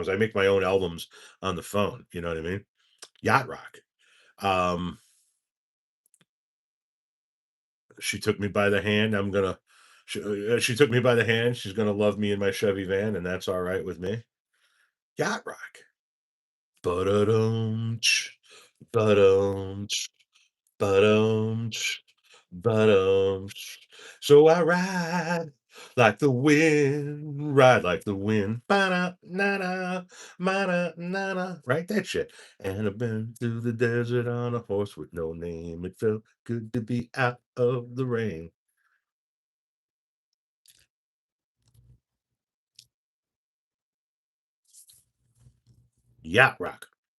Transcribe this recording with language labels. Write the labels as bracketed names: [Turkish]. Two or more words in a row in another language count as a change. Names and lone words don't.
[English] I make my own albums on the phone. You know what I mean? Yacht rock. Um, she took me by the hand. She took me by the hand. She's gonna love me in my Chevy van, and that's all right with me. Yacht rock. Ba-da-dum, ba-dum, ba-dum, ba-dum. So I ride like the wind, ba-da, na-na, ma-da, na-na. Right, that shit. And I've been through the desert on a horse with no name. It felt good to be out of the rain. Yacht rock.